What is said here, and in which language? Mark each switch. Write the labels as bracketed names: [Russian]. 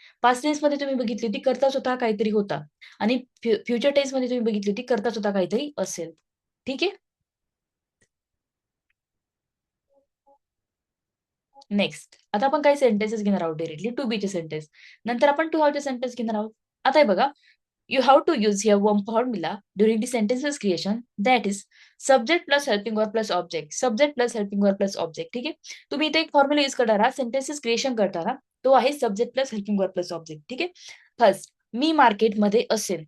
[Marathi] Past टेन्समध्ये तुम्ही बघितली होती, करता स्वतः काहीतरी होता. आणि फ्युचर टेन्समध्ये तुम्ही बघितली होती, करता स्वतः काहीतरी असेल. ठीक आहे. नेक्स्ट. आता आपण काही सेंटेन्सेस घेणार आहोत डायरेक्टली टू बीचे सेंटेन्स. नंतर आपण टू हॅवचे सेंटेन्स घेणार आहोत. आता हे बघा, [English] you have to use here one formula during the sentences creation, that is subject plus helping verb plus object. Subject plus helping verb plus object. [Marathi] ठीक आहे. तुम्ही इथे एक फॉर्म्युला यूज करणार आहात सेंटेन्सेस क्रिएशन करताना, तो आहे subject plus helping verb plus object. ठीक आहे. फर्स्ट, मी मार्केटमध्ये असेल.